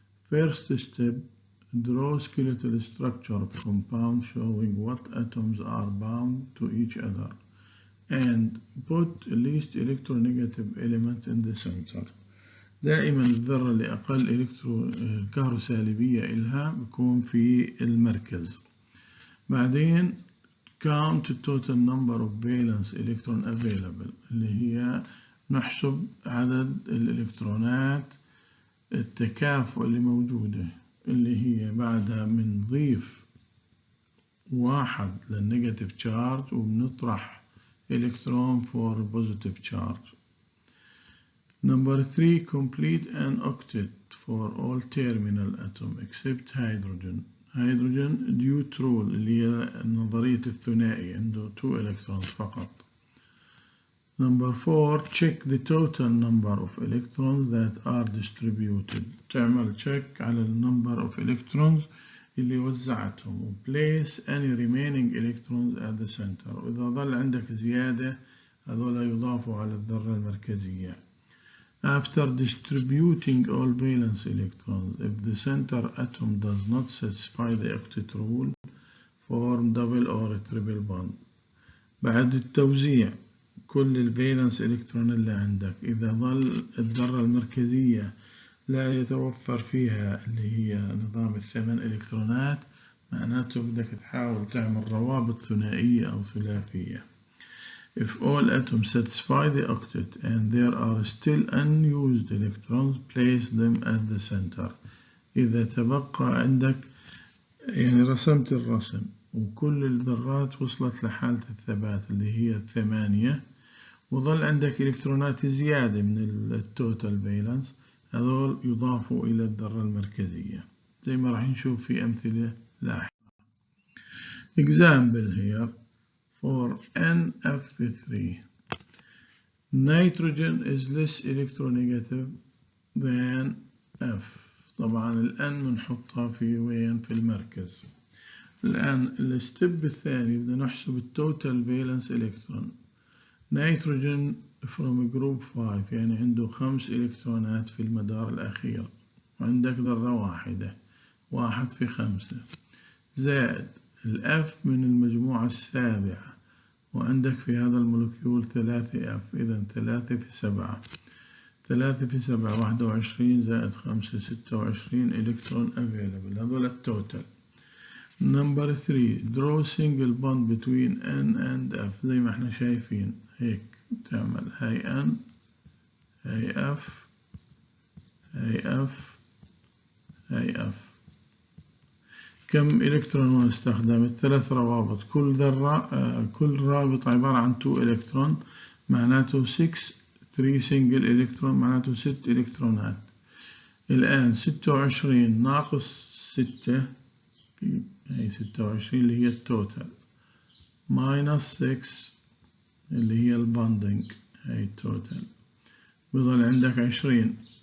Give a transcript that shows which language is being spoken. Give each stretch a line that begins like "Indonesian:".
English: First step, draw skeletal structure of compound showing what atoms are bound to each other and put least electronegative element in the center.
Arabic: دائما الذرة اللي أقل كهروسالبية إلها بيكون في المركز. بعدين
English: count total number of valence electron available،
Arabic: اللي هي نحسب عدد الإلكترونات التكافؤ اللي موجودة، اللي هي بعدها بنضيف 1 للنيجاتيف تشارج وبنطرح إلكترون
English: for positive charge. Number 3, complete an octet for all terminal atom except hydrogen. hydrogen due to rule
Arabic: اللي هي نظرية الثنائي، عنده 2 electrons فقط.
English: Number 4, check the total number of electrons that are distributed.
Arabic: تعمل check على
English: number of electrons
Arabic: اللي وزعتهم.
English: Place any remaining electrons at the center.
Arabic: وإذا ظل عندك زيادة هذولا يضافوا على الذرة المركزية.
English: After distributing all valence electrons, if the center atom does not satisfy the octet rule, form double or triple bond.
Arabic: بعد التوزيع كل الفالنس إلكترون اللي عندك، إذا ظل الذرة المركزية لا يتوفر فيها اللي هي نظام ال8 إلكترونات، معناته بدك تحاول تعمل روابط ثنائية أو ثلاثية.
English: If all atoms satisfy the octet and there are still unused electrons, place them at the center.
Arabic: إذا تبقى عندك، يعني رسمت الرسم وكل الذرات وصلت لحالة الثبات اللي هي 8 وظل عندك إلكترونات زيادة من التوتال فالنس، هذول يضافوا إلى الذرة المركزية زي ما راح نشوف في أمثلة لاحقة.
English: Example here for NF3. Nitrogen is less electronegative than F.
Arabic: طبعا الN بنحطها في وين؟ في المركز. الآن الستيب الثاني بدنا نحسب التوتال فالنس إلكترون. نيتروجين
English: from group 5
Arabic: يعني عنده 5 إلكترونات في المدار الأخير، وعندك ذرة واحدة، 1 في 5 زائد الأف من المجموعة السابعة، وعندك في هذا المولكيول 3 أف، إذا 3 في 7، 3 في 7 21 زائد 5 26 إلكترون available. هذول التوتال.
English: Number 3, draw single bond between N and F
Arabic: زي ما احنا شايفين هيك تعمل هاي N هاي F هاي F هاي F. كم إلكترون استخدمت؟ 3 روابط، كل كل رابط عبارة عن 2 إلكترون، معناته 6 3 single إلكترون معناته 6 إلكترونات. الآن 26 ناقص 6 هي 26 اللي هي التوتال minus 6 اللي هي الباندنج هي التوتال، بيظل عندك 20.